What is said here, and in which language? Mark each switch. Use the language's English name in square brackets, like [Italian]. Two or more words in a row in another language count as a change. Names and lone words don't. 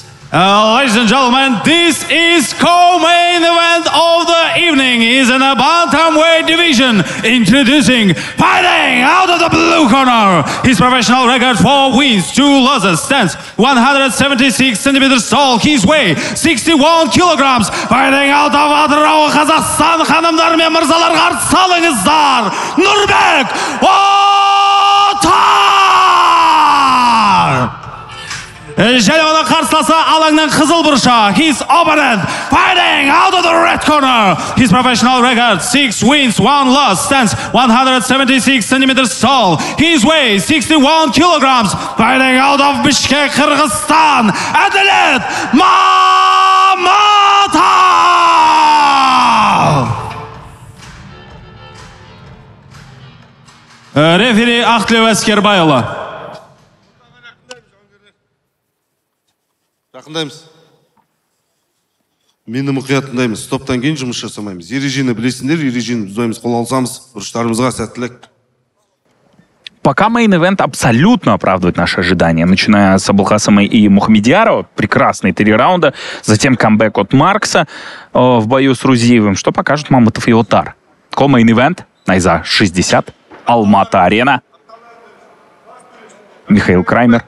[English] Ladies and gentlemen, this is co-main event of the evening. Is in a bantamweight division. Introducing, fighting out of the blue corner. His professional record: 4 wins, 2 losses. Stands 176 centimeters tall. His weight 61 kilograms. Fighting out of Атырау, Қазақстан, [Kazakh] ханымдар мен мырзалар, қарсы алыңыздар. Нұрбек Отар! Және оны қарсыласы алаңның қызыл бұрышы. [English] His opponent fighting out of the red corner. His professional record: 6 wins, 1 loss. Stands 176 centimeters tall. His weight 61 kilograms. Fighting out of Bishkek, Kyrgyzstan. [Kazakh] Әділет Маматов! Рефери Ақтілеу Әскербайұлы. Жақындаймыз. Мені мұқият тыңдаймыз. Топтан кейін жұмыс жасамаймыз. Ережені білесіңдер, ережені бұзбаймыз, қол алсамыз, ұрыштарымызға сәттілік. [Russian] Пока мейн-эвент абсолютно оправдывает наши ожидания, начиная с Абулхасама и Мухамедьярова, прекрасные 3 раунда, затем камбэк от Маркса в бою с Рузиевым, что покажут Маматов и Отар. Ко-мейн-эвент, Найза 60, Алмата-арена, Михаил Краймер.